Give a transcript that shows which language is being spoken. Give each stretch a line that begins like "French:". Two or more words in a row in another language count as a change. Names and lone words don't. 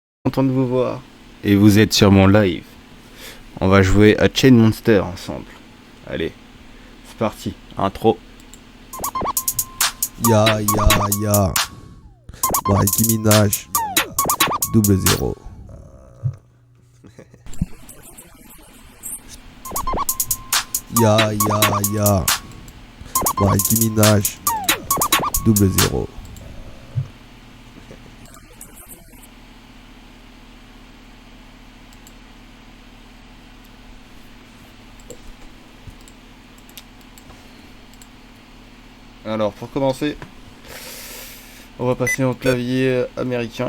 French: Content de vous voir. Et vous êtes sur mon live. On va jouer à Chain Monster ensemble. Allez, c'est parti. Intro. Ya ya ya. Nicki Minaj. Double zéro. Ya ya ya. Nicki Minaj. Double zéro. Alors, pour commencer, on va passer au clavier américain.